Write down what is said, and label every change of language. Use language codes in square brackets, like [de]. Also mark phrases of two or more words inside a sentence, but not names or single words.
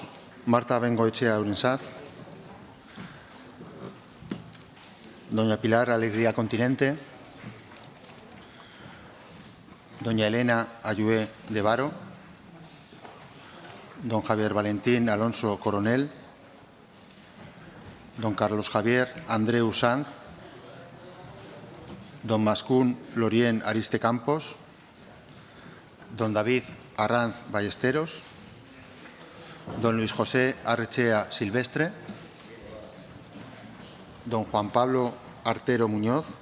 [es] Marta Bengoechea Urensaz. Doña Pilar Alegría Continente. Doña Elena Ayué de Varo. Don Javier Valentín Alonso Coronel. Don Carlos Javier Andreu Sanz. Don Mascún Lorien Ariste Campos. Don David Arranz Ballesteros. Don Luis José Arrechea Silvestre. Don Juan Pablo Artero Muñoz.